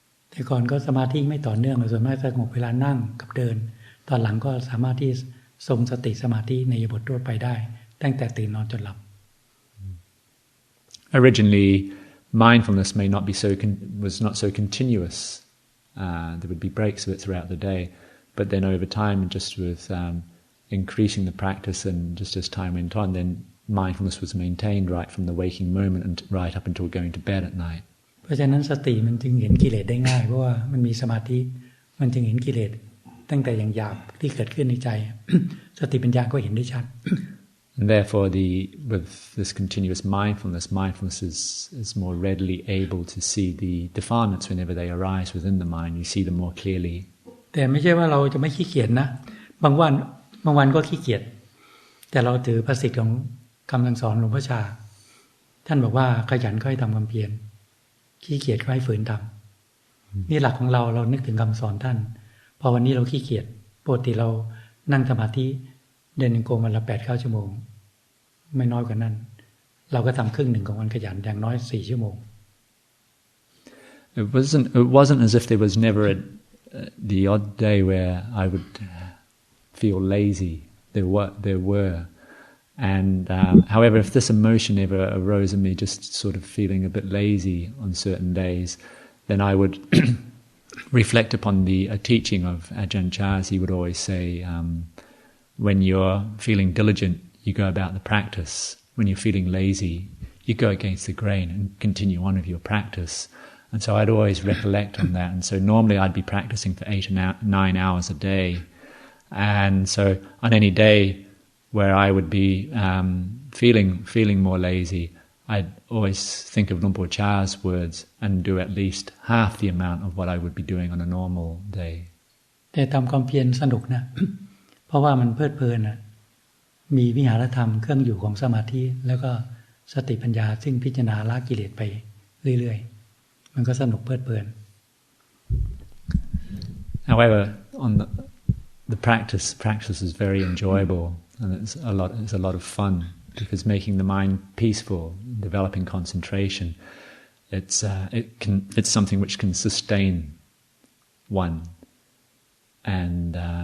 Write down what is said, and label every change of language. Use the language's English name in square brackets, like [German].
[Thai] แต่ก่อนก็สมาธิไม่ต่อเนื่องส่วนมากสงบเวลานั่งกับเดินตอนหลังก็สามารถที่ทรงสติสมาธิในบททั่วไปได้ตั้งแต่ตื่นนอนจนหลับ [English] Originally, mindfulness was not so continuous. There would be breaks of it throughout the day, but then over time, just with increasing the practice and just as time went on, then mindfulness was maintained right from the waking moment and right up until going to bed at night. [Thai] เพราะฉะนั้นสติมันจึงเห็นกิเลสได้ง่ายเพราะว่ามันมีสมาธิมันจึงเห็นกิเลสตั้งแต่อย่างหยาบที่เกิดขึ้นในใจ สติปัญญาก็เห็นได้ชัด [English] And therefore, with this continuous mindfulness is more readily able to see the defilements whenever they arise within the mind. You see them more clearly. [Thai] แต่ไม่ใช่ว่าเราจะไม่ขี้เกียจนะบางวันก็ขี้เกียจแต่เราถือภาษิตของคำสั่งสอนหลวงพ่อชาท่านบอกว่าขยันก็ให้ทำความเพียรขี้เกียจก็ให้ฝืนทำนี่หลักของเรานึกถึงคำสอนท่านพอวันนี้เราขี้เกียจปกติเรานั่งสมาธิเดินจงกรมวันละ 8-9 ชั่วโมงไม่น้อยกว่านั้นเราก็ทำครึ่งหนึ่งของวันขยันอย่างน้อย4 ชั่วโมง [English] It wasn't as if there was never the odd day where I would feel lazy. There were. And however, if this emotion ever arose in me, just sort of feeling a bit lazy on certain days, then I would reflect upon the teaching of Ajahn Chah's. He would always say, when you're feeling diligent, you go about the practice. When you're feeling lazy, you go against the grain and continue on with your practice. And so I'd always recollect on that. And so normally I'd be practicing for 8 or 9 hours a day. And so on any day where I would be feeling more lazy, I'd always think of Lumpur Cha's words and do at least half the amount of what I would be doing on a normal day. [Thai] แต่ทำความเพียรสนุกนะ เพราะว่ามันเพลิดเพลินนะมีวิหารธรรมเครื่องอยู่ของสมาธิแล้วก็สติปัญญาซึ่งพิจารณาละกิเลสไปเรื่อยๆมันก็สนุกเพลิดเพลิน [English] However, on the practice is very enjoyable and it's a lot of fun because making the mind peaceful, developing concentration, it's something which can sustain one, and